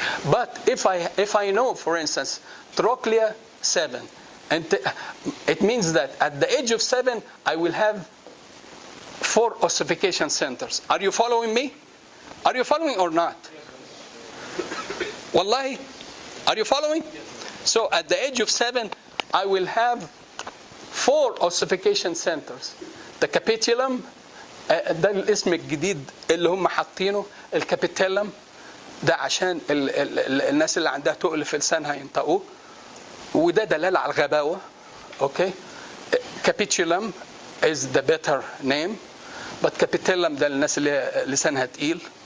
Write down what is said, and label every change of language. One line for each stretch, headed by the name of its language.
English: But if I know, for instance, trochlea 7, and it means that at the age of 7, I will have 4 ossification centers. Are you following me? Are you following or not? Wallahi, are you following? So at the age of 7, I will have 4 ossification centers.
Arabic: The capitulum, ده الاسم الجديد اللي هم حاطينه، الكابيتيلم ده عشان الناس اللي عندها تقل في لسانها ينطقوه، وده دلالة على الغباوة.
English: Okay? Capitulum is the better name, but capitellum
Arabic: ده للناس اللي لسانها تقيل.